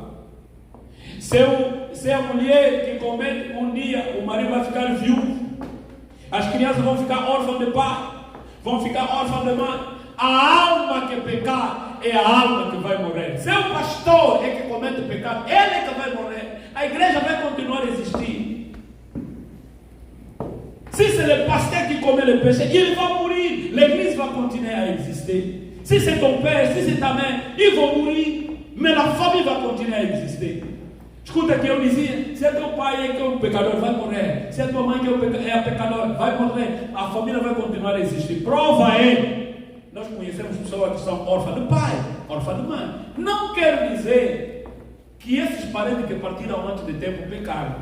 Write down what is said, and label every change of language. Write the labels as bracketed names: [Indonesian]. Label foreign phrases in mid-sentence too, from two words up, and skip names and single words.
[Portuguese] Se é a mulher que comete, um dia o marido vai ficar viúvo. As crianças vão ficar órfãs de pai, vão ficar órfãs de mãe. A alma que pecar é a alma que vai morrer. Se o pastor é que comete pecado, ele é que vai morrer. A igreja vai continuar a existir. [French] Si c'est le pasteur qui commet le péché, il va mourir. L'église va continuer à exister. Si c'est ton père, si c'est ta mère, ils vont mourir. Mais la famille va continuer à exister. [Portuguese] Escuta que eu dizia: se é teu pai que é um pecador, vai morrer. Se é tua mãe que é a pecadora, vai morrer. A família vai continuar a existir. Prova é: nós conhecemos pessoas que são órfãs de pai, órfãs de mãe. Não quer dizer que esses parentes que partiram antes de tempo pecaram.